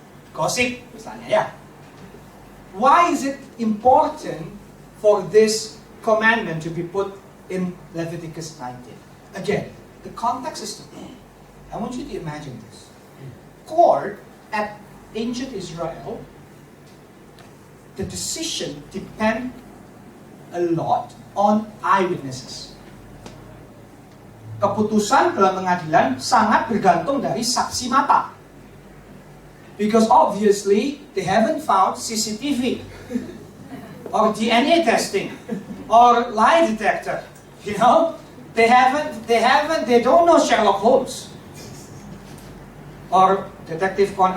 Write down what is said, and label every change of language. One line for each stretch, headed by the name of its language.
English: Gossip,
Indonesian: misalnya, ya.
English: Why is it important for this commandment to be put in Leviticus 19? Again, the context is the key. I want you to imagine this. Court at ancient Israel, the decision depends a lot on eyewitnesses.
Indonesian: Keputusan dalam pengadilan sangat bergantung dari saksi mata.
English: Because obviously, they haven't found CCTV, or DNA testing, or lie detector. You know, they don't know Sherlock Holmes, or Detective Conan.